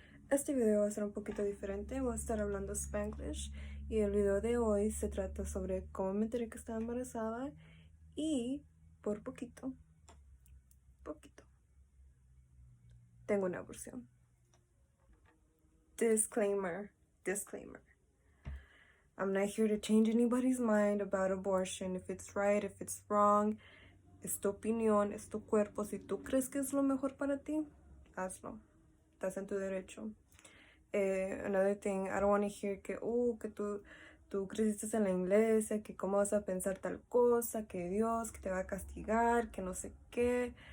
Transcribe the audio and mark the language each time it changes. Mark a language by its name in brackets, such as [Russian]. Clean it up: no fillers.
[Spanish] Este video va a ser un poquito diferente, voy a estar hablando Spanglish y el video de hoy se trata sobre cómo me enteré que estaba embarazada y por poquito, tengo una aborción. [English] Disclaimer. I'm not here to change anybody's mind about abortion, if it's right, if it's wrong. [Spanish] Es tu opinión, es tu cuerpo. Si tú crees que es lo mejor para ti, hazlo. Estás en tu derecho. [English] Another thing, I don't want to hear [Spanish] que tú creciste en la iglesia, que cómo vas a pensar tal cosa, que Dios, que te va a castigar, que no sé qué.